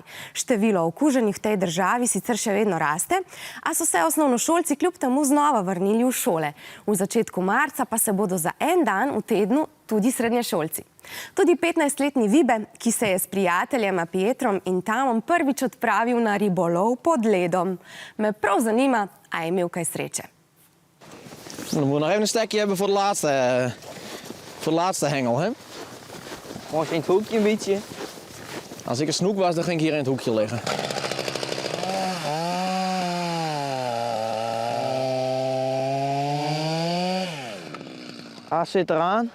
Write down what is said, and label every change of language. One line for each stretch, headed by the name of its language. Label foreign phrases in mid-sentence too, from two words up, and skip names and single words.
Slovenian: Število okuženih v tej državi sicer še vedno raste, a so se osnovnošolci kljub temu znova vrnili v šole. V začetku marca pa se bodo za en dan v tednu tudi srednješolci. Tudi 15-letni Vibe, ki se je s prijateljema Pietrom in Tamom prvič odpravil na ribolov pod ledom. Me prav zanima, a je imel kaj sreče.
Dutch: Dan moeten we nog even een stekje hebben voor de laatste hengel, hè? Was in het hoekje een beetje. Als ik een snoek was, dan ging ik hier in het hoekje liggen. Haas zit eraan.